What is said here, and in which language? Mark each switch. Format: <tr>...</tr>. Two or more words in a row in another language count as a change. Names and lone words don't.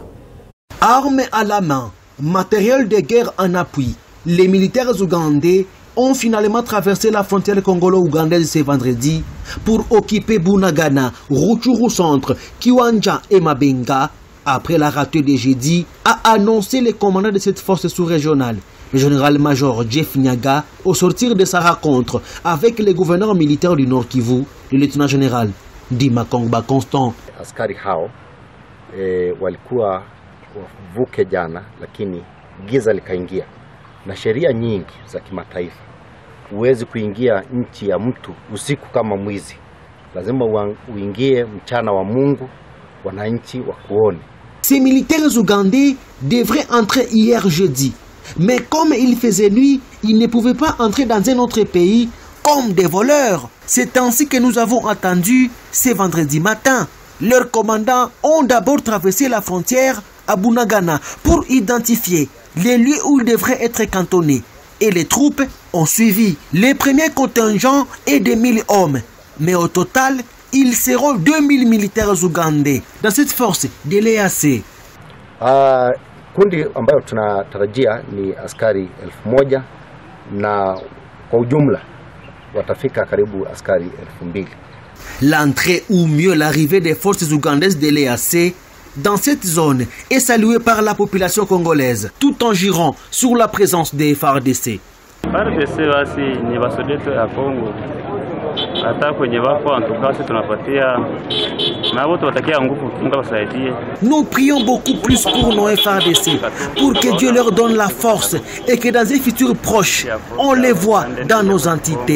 <fr>Armes à la main, matériel de guerre en appui, les militaires ougandais ont finalement traversé la frontière congolo-ougandaise ce vendredi pour occuper Bunagana, Rutshuru Centre, Kiwanja et Mabenga, après la ratée de jeudi, a annoncé le commandant de cette force sous-régionale, le général-major Jeff Nyaga, au sortir de sa rencontre avec le gouverneur militaire du Nord Kivu, le lieutenant-général Dima Kongba Constant.</fr> <sw>Askari hao walikuwa vuke jana, lakini giza likaingia, na sheria nyingi za kimataifa huwezi kuingia nchi ya mtu usiku kama mwizi, lazima uingie mchana wa Mungu, wananchi wakuone.</sw> <fr>Ces militaires ougandais devraient entrer hier jeudi, mais comme il faisait nuit, ils ne pouvaient pas entrer dans un autre pays comme des voleurs. C'est ainsi que nous avons attendu ce vendredi matin. Leurs commandants ont d'abord traversé la frontière à Bunagana pour identifier les lieux où ils devraient être cantonnés. Et les troupes ont suivi. Les premiers contingents est de 1000 hommes. Mais au total, ils seront 2000 militaires ougandais dans cette force de l'EAC.</fr> <sw>Kundi ambayo tunatarajia ni askari 1000 na kwa ujumla watafika karibu askari 2000.</sw> <fr>L'entrée ou mieux l'arrivée des forces ougandaises de l'EAC dans cette zone est saluée par la population congolaise, tout en jurant sur la présence des FARDC. Nous prions beaucoup plus pour nos FARDC, pour que Dieu leur donne la force et que dans un futur proche, on les voit dans nos entités.</fr>